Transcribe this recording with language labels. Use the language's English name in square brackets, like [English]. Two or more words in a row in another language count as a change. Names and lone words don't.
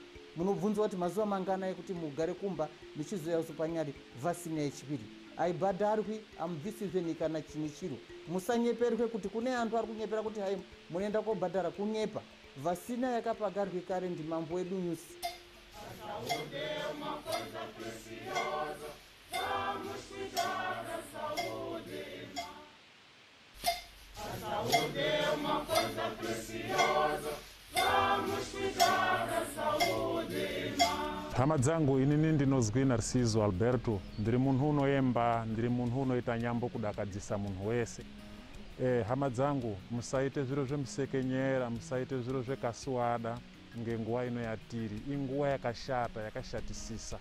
[Shona] Munobvunzwa kuti mazuva mangana ekuti mugare kumba nichizoya usupanyari vhasina yechipiri. Aibhadharwi, amubvisizve ni kana chimwe chiro. Musanyeperwe kuti kune antu ari kunyepera kuti hai munoenda kobhadhara, kunyepa. Vhasina yakapagarwe kare ndimambo wedu nyusi. [Portuguese] Saúde é uma coisa preciosa, vamos cuidar da saúde. A saúde é uma coisa preciosa, vamos cuidar da saúde. [Shona] Hama dzangu inini ndinozwi Narciso Alberto, ndiri munhu unoyemba, ndiri munhu unoita nyambo kudakadzisa munhu wese. Hama dzangu, musaite zviro zvemusekenyera, musaite zviro zvekasuwada ngenguwa ino yatiri, inguwa yakashata, yakashatisisa.